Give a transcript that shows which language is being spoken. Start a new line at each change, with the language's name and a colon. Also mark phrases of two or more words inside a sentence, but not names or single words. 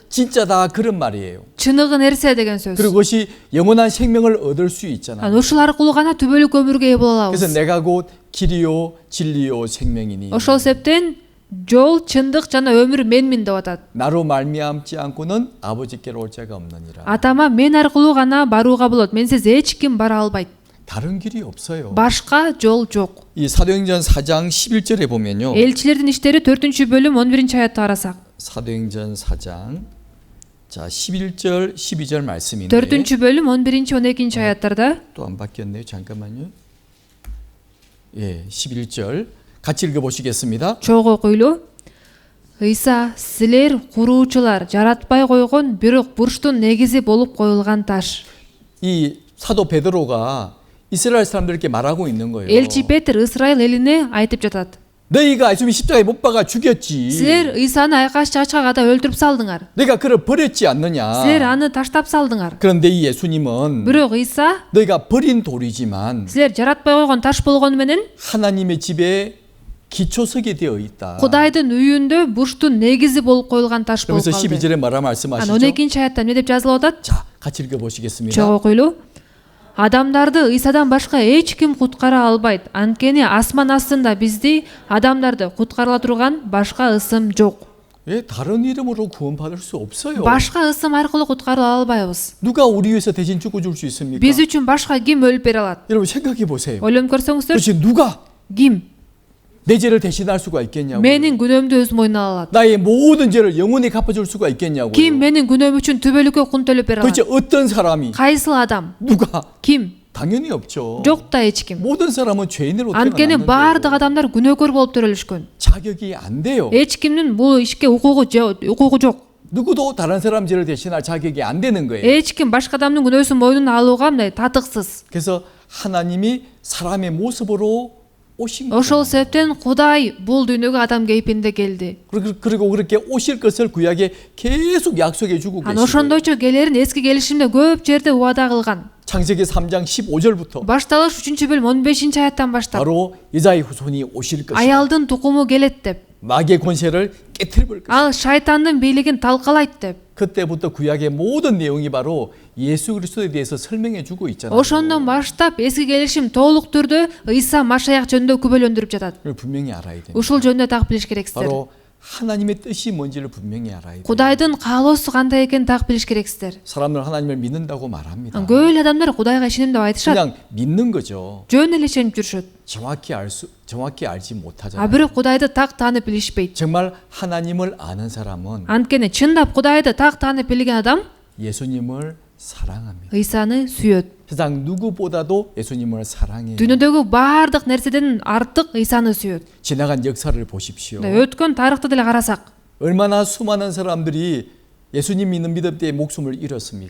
Korean: 진짜 다 그런 말이에요.
Kyrgyz: Чыныгы нерсе деген сөз.
Korean: 그리고 그것이 영원한 생명을 얻을 수 있잖아요.
Kyrgyz: Ушул аркылуу гана түбөлүк өмүргө ээ боло
Korean: 그래서
Kyrgyz: алабыз.
Korean: 내가 곧 길이요 진리요 생명이니
Kyrgyz: Ошол себептен жол, чындык жана өмүр менмин деп атат.
Korean: 나로 말미암지 않고는 아버지께로 올 자가 없느니라.
Kyrgyz: Атама мен аркылуу гана барууга болот. Менсиз эч ким бара албайт.
Korean: 다른 길이 없어요.
Kyrgyz: Башка жол жок.
Korean: 이 사도행전 4장 11절에 보면요.
Kyrgyz: Элчилердин иштери 4-бөлүм 11-аятты карасак.
Korean: 사도행전 4장 자 11절 12절 말씀인데
Kyrgyz: 4-бөлүм 11-12-аяттарда
Korean: 또 안 바뀌었네요. 잠깐만요. 예, 11절 같이 읽어 보시겠습니다.
Kyrgyz: чогуу окуйлу. Иса силер куруучулар жаратпай койгон бирок бурчтун негизи болуп коюлган таш.
Korean: 이 사도 베드로가 이스라엘 사람들에게 말하고 있는 거예요.
Kyrgyz: Элчи Петр Исраил элине айтып жатат.
Korean: 너희가 예수님 십자가에 못 박아 죽였지.
Kyrgyz: Силер Исаны айкаш чачкагада өлтүрүп салдыңар.
Korean: 내가 그를 버렸지 않느냐.
Kyrgyz: Силер аны таштап салдыңар.
Korean: 그런데 이 예수님은
Kyrgyz: Бирок Иса
Korean: 너희가 버린 돌이지만
Kyrgyz: силер жаратпай койгон таш болгону менен
Korean: 하나님의 집에 기초석이 되어 있다.
Kyrgyz: Кудайдын үйүндө бурчтун негизи болуп коюлган таш болуп
Korean: 그러면서
Kyrgyz: калды.
Korean: 12절에 뭐라
Kyrgyz: Анан
Korean: 말씀하시죠?
Kyrgyz: 12-аятта эмне деп жазылып атат?
Korean: 자, 같이 읽어 보시겠습니다.
Kyrgyz: Чогуу окуйлу. Адамдарды Исадан башка эч ким куткара албайт. Анткени асман астында бизди, адамдарды куткара турган башка ысым жок.
Korean: 예, 다른 이름으로 구원받을 수 없어요.
Kyrgyz: Башка ысым аркылуу куткарыла албайбыз.
Korean: 누가 우리 위해서 대신 죽어줄 수 있습니까?
Kyrgyz: Биз үчүн башка ким өлүп бере алат?
Korean: 여러분 생각해 보세요.
Kyrgyz: Ойлонуп көрсөңүздөр,
Korean: 도대체 누가
Kyrgyz: ким
Korean: 내 죄를 대신할 수가 있겠냐고.
Kyrgyz: менин күнөөмдү өз моюнуна алат?
Korean: 나의 모든 죄를 영원히 갚아줄 수가 있겠냐고.
Kyrgyz: Ким менин күнөөм үчүн түбөлүккө кун төлөп бере
Korean: 도대체
Kyrgyz: алат?
Korean: 어떤 사람이
Kyrgyz: Кайсыл адам?
Korean: 누가
Kyrgyz: Ким?
Korean: 당연히 없죠.
Kyrgyz: Жок да эч ким.
Korean: 모든 사람은 죄인으로
Kyrgyz: Анткени баардык
Korean: 태어났는데
Kyrgyz: адамдар күнөөкөр болуп төрөлүшкөн.
Korean: 자격이 안 돼요.
Kyrgyz: Эч кимдин бул ишке укугу жок.
Korean: 누구도 다른 사람 죄를 대신할 자격이 안 되는 거예요.
Kyrgyz: Эч ким башка адамдын күнөөсүн мойнуна алууга мындай татыксыз.
Korean: 그래서 하나님이 사람의 모습으로 오신
Kyrgyz: Ошол
Korean: 거예요.
Kyrgyz: себептен Кудай бул дүйнөгө адам кейпинде келди.
Korean: 그리고 그렇게 오실 것을 구약에 계속 약속해 주고
Kyrgyz: Анан
Korean: 계시고
Kyrgyz: ошондойчо келерин эски келишимде көп жерде убада кылган.
Korean: 창세기 3장 15절부터
Kyrgyz: Башталыш 3-бөлүм 15-аяттан баштап
Korean: 바로 여자의 후손이 오실 것이다.
Kyrgyz: аялдын тукуму келет деп,
Korean: 마귀의 권세를 깨트려볼 것이다.
Kyrgyz: ал шайтандын бийлигин талкалайт деп.
Korean: 그때부터 구약의 모든 내용이 바로 예수 그리스도에 대해서 설명해 주고 있잖아요.
Kyrgyz: Ошондон баштап эски келишим толук түрдө Иса Машаяк жөнүндө күбөлөндүрүп жатат.
Korean: 이걸 분명히 알아야 돼요.
Kyrgyz: Ушул жөнүндө так билиш керексиздер.
Korean: 바로 하나님의 뜻이 뭔지를 분명히 알아야 돼요.
Kyrgyz: Кудайдын каалоосу кандай экенин так билиш керексиздер.
Korean: 사람들 하나님을 믿는다고 말합니다.
Kyrgyz: Көп эле адамдар Кудайга ишенем деп айтышат.
Korean: 그냥 믿는 거죠.
Kyrgyz: Жөн эле ишенип жүрүшөт.
Korean: 정확히 알지
Kyrgyz: А
Korean: 못하잖아요.
Kyrgyz: бирок Кудайды так таанып билишпейт.
Korean: 정말 하나님을 아는 사람은
Kyrgyz: Анткени чындап Кудайды так таанып билген адам
Korean: 예수님을 사랑합니다.
Kyrgyz: Ыйсаны сүйөт.
Korean: 세상 누구보다도 예수님을 사랑해요.
Kyrgyz: Дүйнөдөгү баардык нерседен артык Ыйсаны сүйөт.
Korean: 지나간 역사를 보십시오.
Kyrgyz: Өткөн тарыхты деле карасак,
Korean: 얼마나 수많은 사람들이 예수님 믿는 믿음 때문에 목숨을 잃었습니까?